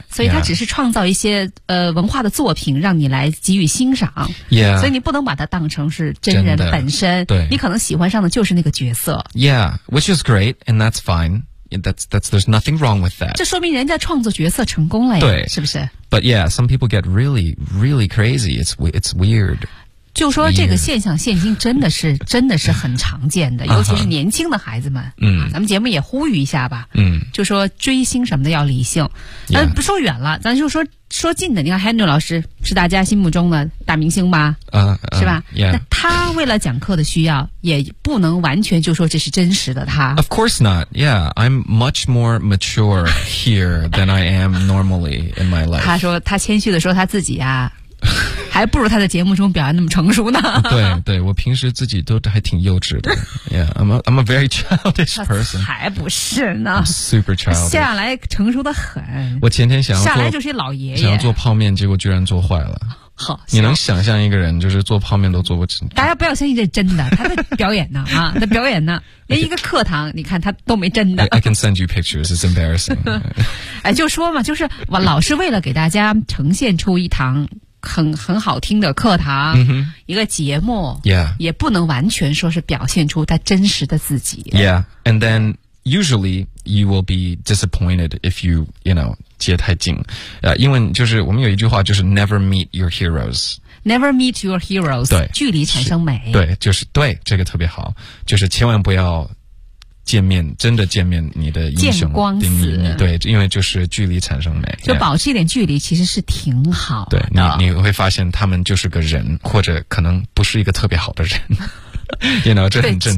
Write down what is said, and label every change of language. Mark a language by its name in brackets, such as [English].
[Chinese] 所以他只是创造一些文化的作品让你来给予欣赏 [English] ，yeah， [Chinese] 所以你不能把它当成是真人本身，对，你可能喜欢上的就是那个角色 [English] ，yeah， which is great and that's fine。 That's there's nothing wrong with that. [Chinese] 这说明人家创作角色成功了呀，对，是不是 [English] ？But yeah, some people get really, really crazy. It's weird. [Chinese] 就说这个现象，现今真的是很常见的，尤其是年轻的孩子们。咱们节目也呼吁一下吧。就说追星什么的要理性。不说远了，咱就说近的。你看 Henry 老师是大家心目中的大明星吧？是吧？ [English] Yeah. [Chinese] 那他为了讲课的需要，也不能完全就说这是真实的他。 [English] Of course not. Yeah, I'm much more mature here than I am normally in my life. [Chinese] 他说他谦虚的说他自己啊。还不如他在节目中表现那么成熟呢。对，我平时自己都还挺幼稚的。 [English] Yeah, I'm a very childish person. [Chinese] 还不是呢。 [English] I'm、super childish. [Chinese] 下来成熟的很。我前天想要下来就是一老爷爷。想要做泡面，结果居然做坏了。好，你能想象一个人就是做泡面都做不起？大家不要相信这真的，他在表演呢啊，在表演呢，连一个课堂你看他都没真的。 [English] I can send you pictures, it's embarrassing. [Chinese] 哎，就说嘛，就是我老师为了给大家呈现出一堂很好听的课堂、 [English] mm-hmm. [Chinese] 一个节目、 [English] yeah. [Chinese] 也不能完全说是表现出他真实的自己 [English] Yeah, and then usually you will be disappointed if you, you know, [Chinese] 接太紧、因为就是我们有一句话就是 [English] Never meet your heroes Never meet your heroes [Chinese] 对距离产生美对就是对这个特别好就是千万不要见面真的见面你的英雄见光死对因为就是距离产生美就保持一点距离其实是挺好的对 你会发现他们就是个人或者可能不是一个特别好的人you know, 这很正常